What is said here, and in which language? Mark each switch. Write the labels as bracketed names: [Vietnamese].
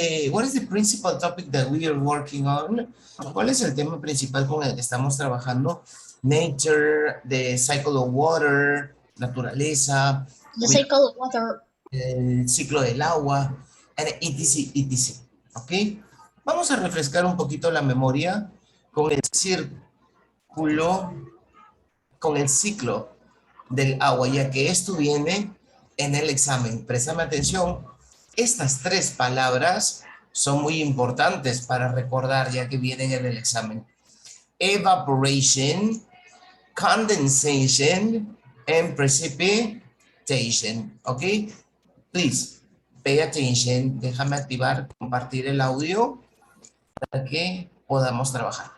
[English] What is the principal topic that we are working on? [Spanish] ¿Cuál es el tema principal con el que estamos trabajando? [English] Nature, the cycle of water, naturaleza, The cycle of water. [Spanish] el ciclo del agua, [English] and etc, etc. [Spanish] ¿Ok? Vamos a refrescar un poquito la memoria con el círculo, con el ciclo del agua, ya que esto viene en el examen. Préstame atención, estas tres palabras son muy importantes para recordar, ya que vienen en el examen. [English] Evaporation, condensation, and precipitation. ¿Ok? Please, pay attention. [Spanish] Déjame activar, compartir el audio para que podamos trabajar.